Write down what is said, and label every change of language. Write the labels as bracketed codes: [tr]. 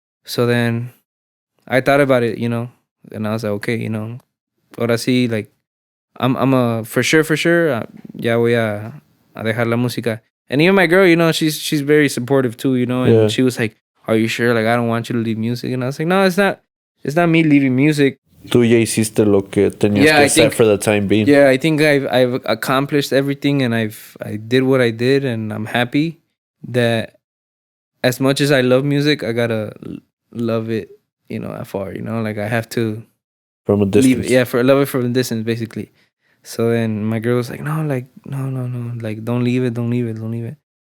[en] So then I thought about it, you know, and I was like, okay, you know, [es] ahora sí, [en] like I'm a for sure, [es] ya voy a dejar la música. [en] And even my girl, you know, she's very supportive too, you know, and she was like, are you sure? Like, I don't want you to leave music. And I was like, no, it's not me leaving music. [es] Tú ya hiciste lo que tenías que hacer [en] for the time being. Yeah, I think I've accomplished everything, and I did what I did, and I'm happy that as much as I love music, I gotta love it, you know, afar, you know, like I have to From a distance. love it from a distance, basically. So then my girl was like, no, like, no, like, don't leave it.